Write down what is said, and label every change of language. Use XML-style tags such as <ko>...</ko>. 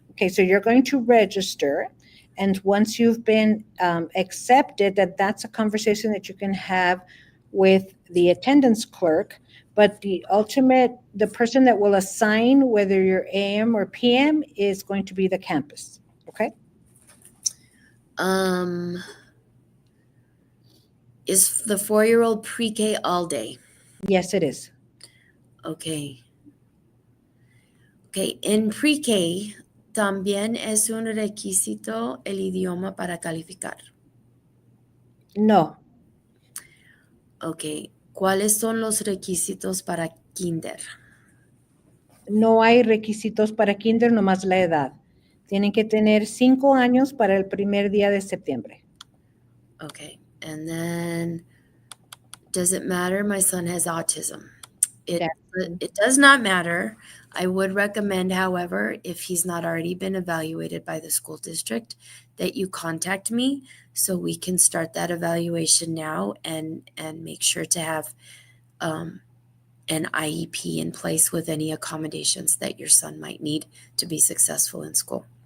<en>Okay, so you're going to register, and once you've been accepted, that's a conversation that you can have with the attendance clerk, but the person that will assign whether you're AM or PM is going to be the campus, okay? Is the 4-year-old pre-K all day? Yes, it is. Okay.</en> <es>Okay, en pre-K también es un requisito el idioma para calificar. No. Okay, ¿cuáles son los requisitos para kinder? No hay requisitos para kinder, nomás la edad. Tienen que tener 5 años para el primer día de septiembre.</es> <en>Okay, and then does it matter? My son has autism. It does not matter. I would recommend, however, if he's not already been evaluated by the school district, that you contact me so we can start that evaluation now and make sure to have an IEP in place with any accommodations that your son might need to be successful in school.</en>